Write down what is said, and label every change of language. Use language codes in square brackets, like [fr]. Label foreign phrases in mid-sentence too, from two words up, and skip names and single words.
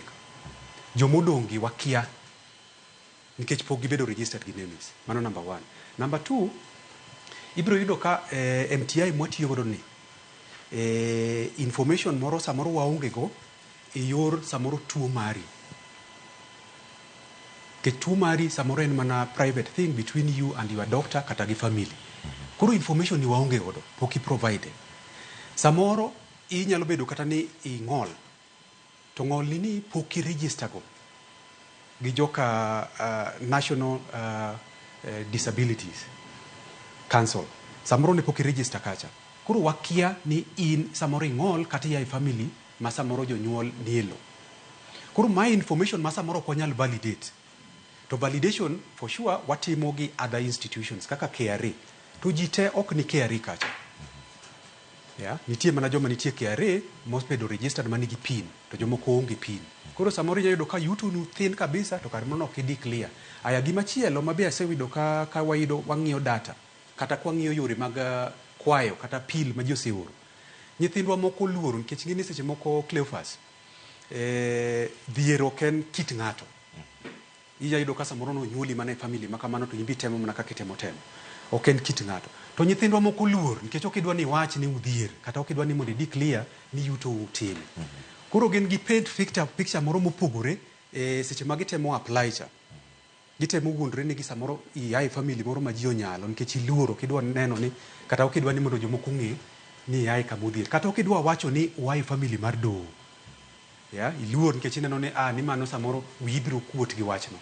[luo] Jomodong' gi wakia nikech pok gibedo registered gi NEMIS. Mano number 1. Number 2, ibiro yudo ka MTI mwatiyo godo ni information moro samoro waonge go e yor samoro tuo mari. Ke tuo mari samoro en mana [en] private thing between you and your doctor [luo] kata gi family. Koro information ni waonge godo, pok i provide. Samoro inyalo bedo kata ni ing'ol. To ng'ol ni pok i register go gi joka National Disabilities Council. Samoro ne pok i register kacha. Koro wakia ni in samoro ing'ol kata ya family ma samoro jonyuol nielo. Koro [en] my information [luo] ma samoro ok wanyal validate. To [en] validation for sure [luo] watimo gi [en] other institutions [luo] kaka KRA. To ji te ok ni KRA kacha. Nitie mana joma nitie KRA mosebedo registered manigi PIN to jomoko onge PIN. Koro samoro inyalo yudo ka yuto nu thin kabisa to kar mono ok idi clear. Aya gimachielo mabe asewinjo ka wang'iyo data kata kwang'iyo yore mag kwayo kata pil ma ji oseoro. Nyithindwa moko luoro nikech ng'ini seche moko Cleophas dhier ok en kit ng'ato. Iya yudo ka samoro no nyuoli mana e family ma kamano to imbi temo mana kaka itemo. Ok en kit ng'ato. To nyithindwa moko luor nikech ok idwa ni wach ni udhier kata ok idwa ni mondo clear ni yuto utin. Koro gin gi [en] paint picture [luo] moro mopogore seche ma gitemo apply cha. Gitemo wuondre ni samoro iae family moro ma ji onyalo nikech iluoro kidwa neno ni kata ok idwa ni mondo jomoko ng'e ni iae kama udhier. Kata ok idwa wacho ni uae family mar doho. Iluor nikech ineno ni ni mano samoro wibiro kuot gi wachno.